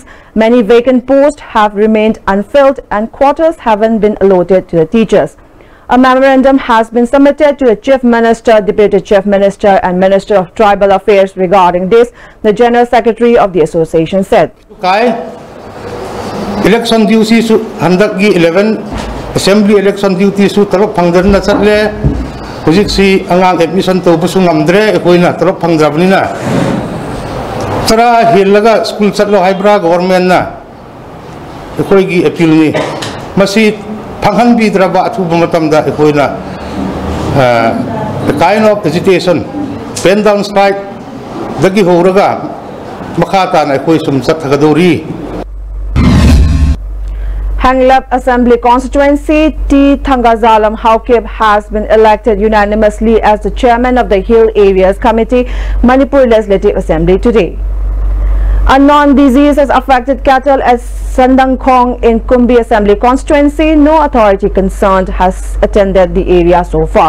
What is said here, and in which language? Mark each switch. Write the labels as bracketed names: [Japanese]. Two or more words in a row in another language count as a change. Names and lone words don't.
[English] Many vacant posts have remained unfilled and quarters haven't been allotted to the teachers. A memorandum has been submitted to the Chief Minister, Deputy Chief Minister and Minister of Tribal Affairs regarding this, the General Secretary of the association said. Election duty [Manipuri] su handak gi 11 [English] Assembly election duty [Manipuri] su tarok phangdan na chatle hujik si angang admission to busu ngamdre ekoina tarok phangrabni na tara hilaga school chatlo haibra government na ekoi gi appeal ni masi phanghan bi draba athu matam da ekoina [English] the kind of agitation pen down strike [Manipuri] dagi horaga makata na ekoi sum chat thagadori. [English] Hanglap Assembly Constituency, T. Thangazalam Haukip has been elected unanimously as the chairman of the Hill Areas Committee, Manipur Legislative Assembly today. A non-disease has affected cattle at Sandangkhong in Kumbi Assembly Constituency. No authority concerned has attended the area so far.